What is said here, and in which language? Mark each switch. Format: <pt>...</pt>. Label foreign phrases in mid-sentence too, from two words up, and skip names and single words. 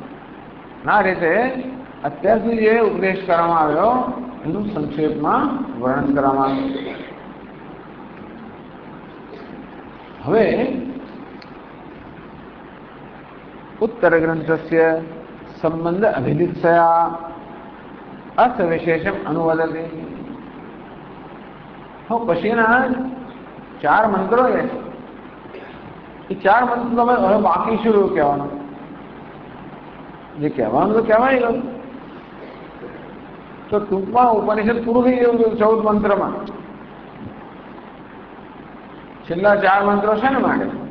<gu>આ રીતે અત્યાર સુધી જે ઉપદેશ કરવામાં આવ્યો એનું સંક્ષેપમાં વર્ણન કરવામાં આવ્યું.</gu> <sa>હવે ઉત્તર ગ્રંથસ્ય संबंध अभिदित्सया अर्थ विशेषम अनुवदते।</sa> <gu>तो पछીના 4 મંત્રો છે એ 4 મંત્રો હવે બાકી શું કહેવાનું? જે કહેવાનું તો કહેવાય ગયું, તો ટૂંકમાં ઉપનિષદ પૂરું થઈ ગયું 14 મંત્રમાં. છેલ્લા 4 મંત્રો છે ને માટે.</gu>